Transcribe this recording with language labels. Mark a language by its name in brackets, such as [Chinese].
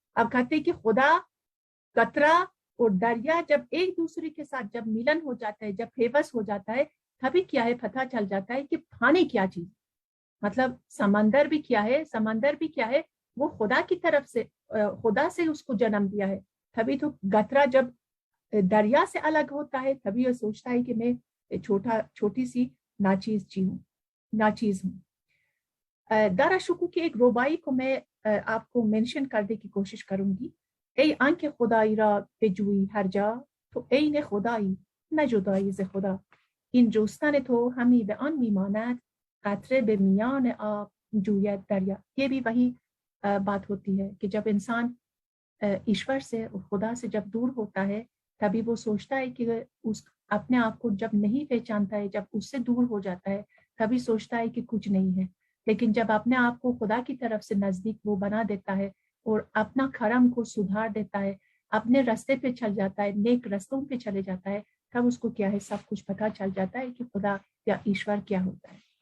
[Urdu] اب کہتے ہیں کہ خدا، قطرہ اور دریا جب ایک دوسرے کے ساتھ جب ملن ہو جاتا ہے، جب پیوس ہو جاتا ہے، تبھی کیا ہے پتہ چل جاتا ہے کہ پانی کیا چیز، مطلب سمندر بھی کیا ہے وہ خدا کی طرف سے، خدا سے اس کو جنم دیا ہے. تبھی تو قطرہ جب دریا سے الگ ہوتا ہے تبھی وہ سوچتا ہے کہ میں چھوٹی سی ناچیز ہوں. داراشکو کی ایک ربائی کو میں آپ کو مینشن کرنے کی کوشش کروں گی. [Persian] ای آنکه خدایی را بجویی هر جا، تو عین خدایی نه جدایی ز خدا. این جستن تو همی به آن میماند، قطره به میان آب جوید دریا. [Urdu] یہ بھی وہی بات ہوتی ہے کہ جب انسان ایشور سے اور خدا سے جب دور ہوتا ہے تبھی وہ سوچتا ہے کہ اپنے آپ کو جب نہیں پہچانتا ہے، جب اس سے دور ہو جاتا ہے تبھی سوچتا ہے کہ کچھ نہیں ہے. لیکن جب اپنے آپ کو خدا کی طرف سے نزدیک وہ بنا دیتا ہے اور اپنا کرم کو سدھار دیتا ہے، اپنے راستے پہ چل جاتا ہے، نیک رستوں پہ چلے جاتا ہے، تب اس کو کیا ہے سب کچھ پتہ چل جاتا ہے کہ خدا یا ایشور کیا ہوتا ہے.